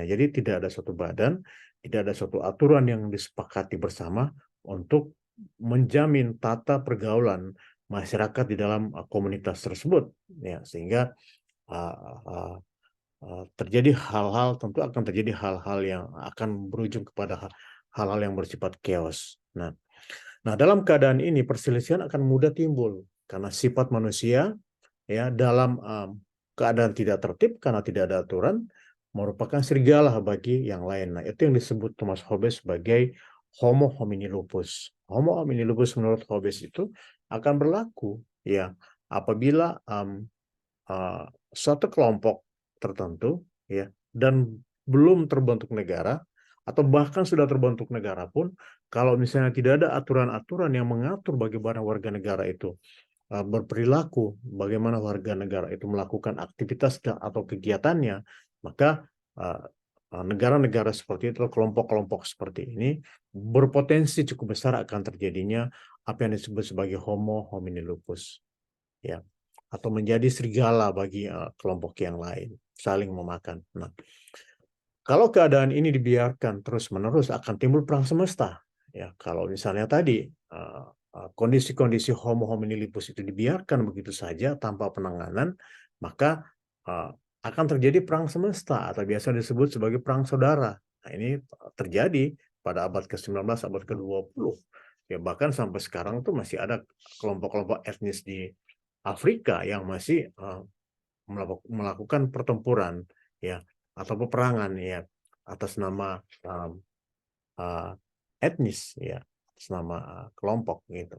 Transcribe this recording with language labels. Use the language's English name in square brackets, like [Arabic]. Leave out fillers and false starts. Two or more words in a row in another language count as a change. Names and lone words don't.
[Indonesian] Jadi tidak ada suatu badan, tidak ada suatu aturan yang disepakati bersama untuk menjamin tata pergaulan masyarakat di dalam komunitas tersebut, ya, sehingga terjadi hal-hal, tentu akan terjadi hal-hal yang akan berujung kepada hal-hal yang bersifat chaos. Nah, dalam keadaan ini perselisihan akan mudah timbul karena sifat manusia ya dalam keadaan tidak tertib karena tidak ada aturan merupakan serigala bagi yang lain. Nah, itu yang disebut Thomas Hobbes sebagai [Latin] homo homini lupus. Homo homini lupus [Indonesian] menurut Hobbes itu akan berlaku ya apabila suatu kelompok tertentu ya dan belum terbentuk negara atau bahkan sudah terbentuk negara pun, kalau misalnya tidak ada aturan-aturan yang mengatur bagaimana warga negara itu berperilaku, bagaimana warga negara itu melakukan aktivitas atau kegiatannya, maka negara-negara seperti itu, kelompok-kelompok seperti ini berpotensi cukup besar akan terjadinya apa yang disebut sebagai [Latin] homo homini lupus, [Indonesian] ya, atau menjadi serigala bagi kelompok yang lain, saling memakan. Nah, kalau keadaan ini dibiarkan terus-menerus akan timbul perang semesta. Ya, kalau misalnya tadi kondisi-kondisi [Latin] homo homini lupus [Indonesian] itu dibiarkan begitu saja tanpa penanganan, maka akan terjadi perang semesta atau biasa disebut sebagai perang saudara. Nah, ini terjadi pada abad ke-19, abad ke-20. Ya, bahkan sampai sekarang tuh masih ada kelompok-kelompok etnis di Afrika yang masih melakukan pertempuran ya atau peperangan ya atas nama etnis ya, atas nama kelompok gitu.